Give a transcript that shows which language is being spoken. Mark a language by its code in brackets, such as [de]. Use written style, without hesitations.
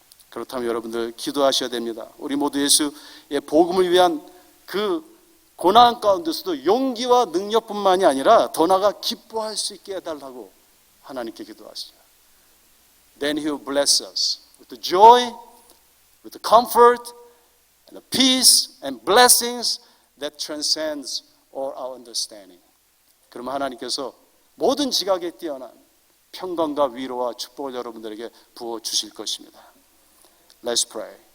[ko] 그렇다면 여러분들 기도하셔야 됩니다. 우리 모두 예수의 복음을 위한 그 고난 가운데서도 용기와 능력뿐만이 아니라 더 나아가 기뻐할 수 있게 해달라고 하나님께 기도하시죠. [en] Then He will bless us with the joy, with the comfort, and the peace and blessings that transcends all our understanding. [ko] 그러면 하나님께서 모든 지각에 뛰어난 평강과 위로와 축복을 여러분들에게 부어 주실 것입니다. [en] Let's pray.